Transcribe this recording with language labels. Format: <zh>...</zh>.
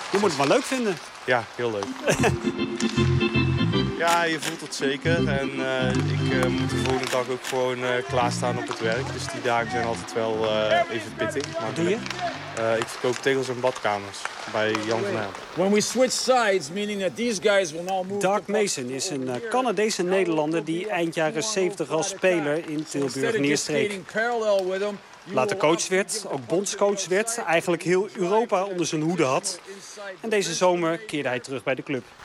<nl>Je moet het maar leuk vinden. Ja, heel leuk. Ja, je voelt het zeker. En ik moet de volgende dag ook gewoon klaarstaan op het werk. Dus die dagen zijn altijd wel even pittig. Wat doe je? Ik verkoop tegels en badkamers bij Jan van Herpen.</nl> <en>When we switch sides, meaning that these guys will now move.</en> <nl>Dark Mason is een Canadese Nederlander die eind jaren 70 als speler in Tilburg neerstreek. Later coach werd, ook bondscoach werd, eigenlijk heel Europa onder zijn hoede had. En deze zomer keerde hij terug bij de club.</nl>